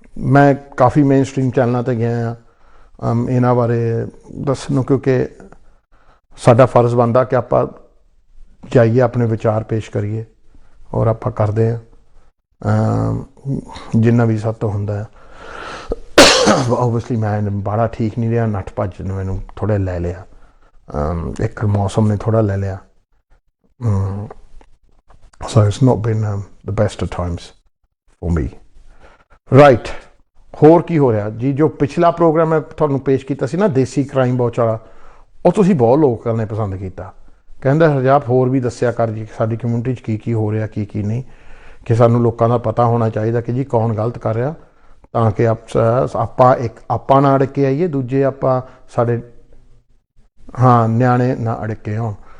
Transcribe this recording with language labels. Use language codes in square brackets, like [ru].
[pa] ਮੈਂ ਕਾफ़ी main stream ਚੈਨਲਾਂ 'ਤੇ ਗਿਆ ਹਾਂ ਇਹਨਾਂ ਬਾਰੇ ਦੱਸਣ ਨੂੰ, ਕਿਉਂਕਿ ਸਾਡਾ ਫਰਜ਼ ਬਣਦਾ ਕਿ ਆਪਾਂ ਜਾਈਏ ਆਪਣੇ ਵਿਚਾਰ ਪੇਸ਼ ਕਰੀਏ, ਔਰ ਆਪਾਂ ਕਰਦੇ ਹਾਂ ਜਿੰਨਾ ਵੀ ਸਾਡੇ ਤੋਂ ਹੁੰਦਾ ਹੈ। ਓਬਵੀਅਸਲੀ ਮੈਂ ਬਾਹਲਾ ਠੀਕ ਨਹੀਂ ਰਿਹਾ, ਨੱਠ ਭੱਜ ਨੇ ਮੈਨੂੰ ਥੋੜ੍ਹਾ ਲੈ ਲਿਆ, ਇੱਕ ਮੌਸਮ ਨੇ ਥੋੜ੍ਹਾ ਲੈ ਲਿਆ। [en] So it's not been the best of times for me. Right. [pa] ਹੋਰ ਕੀ ਹੋ ਰਿਹਾ ਜੀ? ਜੋ ਪਿਛਲਾ ਪ੍ਰੋਗਰਾਮ ਮੈਂ ਤੁਹਾਨੂੰ ਪੇਸ਼ ਕੀਤਾ ਸੀ ਨਾ, ਦੇਸੀ ਕ੍ਰਾਈਮ ਵਾਚ ਵਾਲਾ, ਉਹ ਤੁਸੀਂ ਬਹੁਤ ਲੋਕਾਂ ਨੇ ਪਸੰਦ ਕੀਤਾ। ਕਹਿੰਦਾ ਹਰਜਾਪ ਹੋਰ ਵੀ ਦੱਸਿਆ ਕਰ ਜੀ ਸਾਡੀ ਕਮਿਊਨਿਟੀ 'ਚ ਕੀ ਹੋ ਰਿਹਾ, ਕੀ ਨਹੀਂ, ਕਿ ਸਾਨੂੰ ਲੋਕਾਂ ਦਾ ਪਤਾ ਹੋਣਾ ਚਾਹੀਦਾ ਕਿ ਜੀ ਕੌਣ ਗਲਤ ਕਰ ਰਿਹਾ, ਤਾਂ ਕਿ ਆਪਾਂ ਨਾ ਅੜ ਕੇ ਆਈਏ, ਦੂਜੇ ਆਪਾਂ ਸਾਡੇ ਨਿਆਣੇ ਨਾ ਅੜਕੇ ਹੋਣ।